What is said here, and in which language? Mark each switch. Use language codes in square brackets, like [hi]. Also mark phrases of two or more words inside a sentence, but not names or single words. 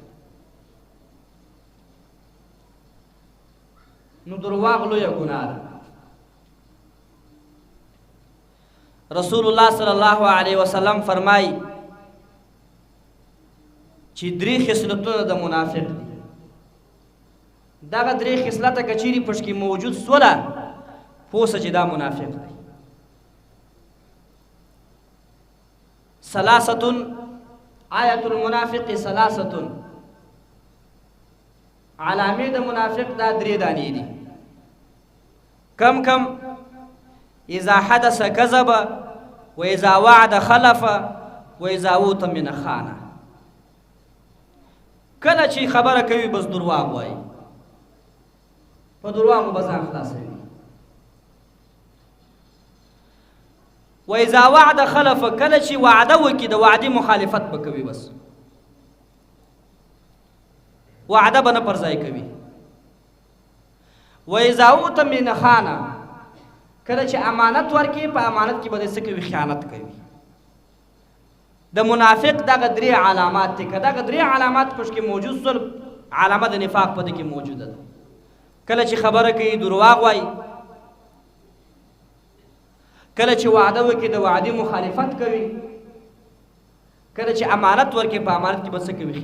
[ps] نو درواغ لویه ګناه ده رسول الله [ar] صلی الله علیه وسلم [ps] فرمایي چې درې خصلتونه د منافق دي دغه درې خصلته که چیرې پټ کې موجود سوله پوه سه چې دا منافق دی [ar] ثلاثة آیة المنافق ثلاثة [ps] علامې د منافق دا درې دانې دي کم کم [ar] اذا حدث كذب و اذا وعد خلف و اذا اؤتمن خان [ps] کله چې خبره کوي بس درواغ وایي په درواغو به ځان خلاصوي [ar] و اذا وعد خلف [ps] کله چې وعده وکړي د وعدې مخالفت به کوي بس وعده به نه پر ځای کوي [ar] و اذا اؤتمن خان [ps] کله چې امانت ورکړي په امانت کې به د څه کوي خیانت کوي د منافق دغه درې علامات دي که دغه درې علامات پکې کې موجود سول علامه د نفاق په دې کې موجوده ده کله چې خبره کوي درواغ وایي کله چې وعده وکړي د وعدې مخالفت کوي، کله چې امانت ورکړي په امانت کې به څه کوي؟